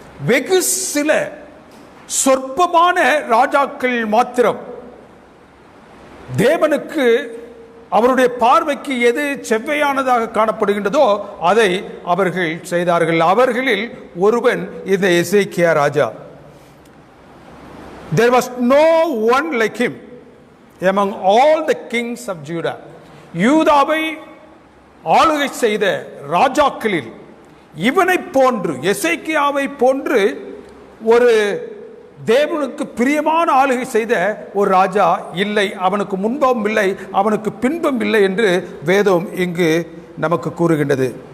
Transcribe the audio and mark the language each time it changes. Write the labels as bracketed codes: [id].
[ta] வெகு சில சொற்பமான ராஜாக்கள் மாத்திரம் தேவனுக்கு அவருடைய பார்வைக்கு எது செவ்வையானதாக காணப்படுகின்றதோ அதை அவர்கள் செய்தார்கள். அவர்களில் ஒருவன் இந்த எசேக்கியா ராஜா. [en] There was no one like him among all the kings of Judah. [ta] யூதாவை ஆளுகை செய்த ராஜாக்களில் இவனை போன்று, எசேக்கியாவை போன்று ஒரு தேவனுக்கு பிரியமான ஆளுகை செய்த ஒரு ராஜா இல்லை. அவனுக்கு முன்பும் இல்லை, அவனுக்கு பின்பும் இல்லை என்று வேதம் இங்கு நமக்கு கூறுகின்றது.